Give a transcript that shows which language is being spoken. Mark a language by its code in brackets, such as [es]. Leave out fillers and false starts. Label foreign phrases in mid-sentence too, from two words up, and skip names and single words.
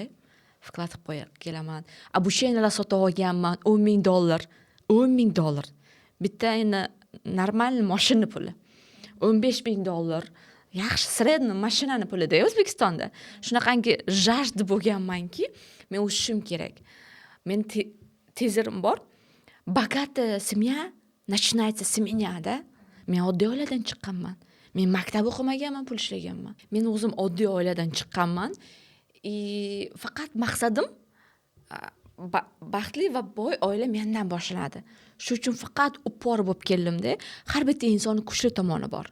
[uz] Vklad qilib kelaman. Обучениyalar sotib olganman, $10,000. $10,000. Bitta endi normal mashina puli. $15,000. Yaxshi sredniy mashinani pulida O'zbekistonda. Shunaqangi jajda bo'lganmanki, men o'sishim kerak. Men tezirim bor. [ru] Bogатая семья начинается с меня-da. [uz] Men oddiy oiladan chiqqanman. Men maktab o'qimaganman, pul ishlaganman. Men o'zim oddiy oiladan chiqqanman. Faqat maqsadim baxtli va boy oila mendan boshlanadi. Shu uchun faqat upor bo'lib keldim-da. Har bitta insonning kuchli tomoni bor.